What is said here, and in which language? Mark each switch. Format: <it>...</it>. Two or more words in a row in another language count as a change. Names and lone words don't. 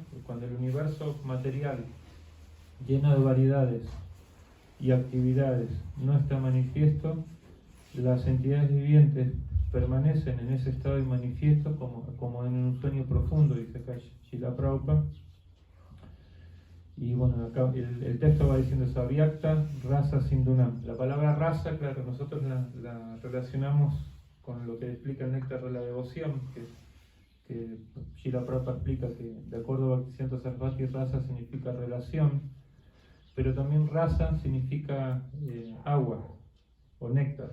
<es>Cuando el universo material, lleno de variedades y actividades, no está manifiesto, las entidades vivientes permanecen en ese estado de manifiesto como en un sueño profundo, dice acá Srila Prabhupada. Y bueno, acá el texto va diciendo eso,</es> <sa>अव्यक्त रस सिन्दुनम्.</sa> <es>La palabra rasa, claro, nosotros la relacionamos con lo que explica el néctar de la devoción, que Srila Prabhupada explica que de acuerdo a Bhaktisiddhanta Sarasvati, rasa significa relación, pero también rasa significa agua o néctar.</es>